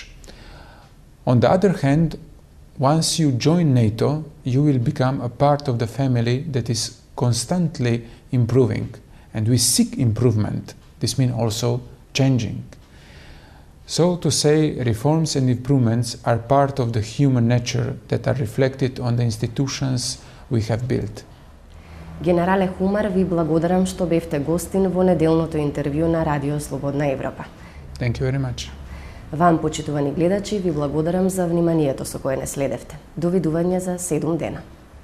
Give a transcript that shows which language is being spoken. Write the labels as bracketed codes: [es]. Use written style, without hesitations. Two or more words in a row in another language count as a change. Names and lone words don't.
[en] On the other hand, once you join NATO, you will become a part of the family that is constantly improving, and we seek improvement. This means also changing. So to say, reforms and improvements are part of the human nature that are reflected on the institutions we have built. [mk] Генерале Humar, ви благодарам што бевте гостин во неделното интервју на Радио Слободна Европа. [en] Thank you very much. [mk] Вам, почитувани гледачи, ви благодарам за вниманието со кое не следевте. Довидување за 7 дена.